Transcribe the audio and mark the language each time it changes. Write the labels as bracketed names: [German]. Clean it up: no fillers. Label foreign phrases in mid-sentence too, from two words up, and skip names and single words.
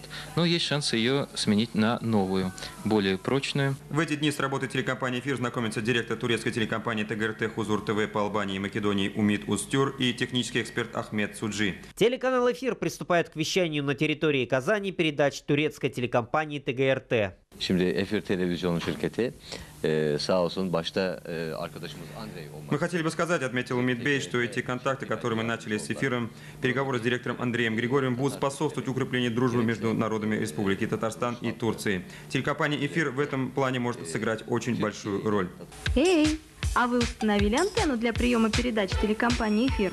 [Russian] Но есть шанс ее сменить на новую, более прочную. В эти дни с работой телекомпании «Эфир» знакомится директор турецкой телекомпании ТГРТ «Хузур ТВ» по Албании и Македонии Умит Устюр и технический эксперт Ахмед Суджи. Телеканал «Эфир» приступает к вещанию на территории Казани передач турецкой телекомпании ТГРТ. [Turkish] Şimdi Efir Televizyonu şirketi sağ olsun başta arkadaşımız Andrei. [Russian] Мы хотели бы сказать, отметил Умит Бей, что эти контакты, которые мы начали с эфиром, переговоры с директором Андреем Григорьевым будут способствовать укреплению дружбы между народами Республики Татарстан и Турции. Телекомпания «Эфир» в этом плане может сыграть очень большую роль. Эй, а вы установили антенну для приема передач телекомпании «Эфир»?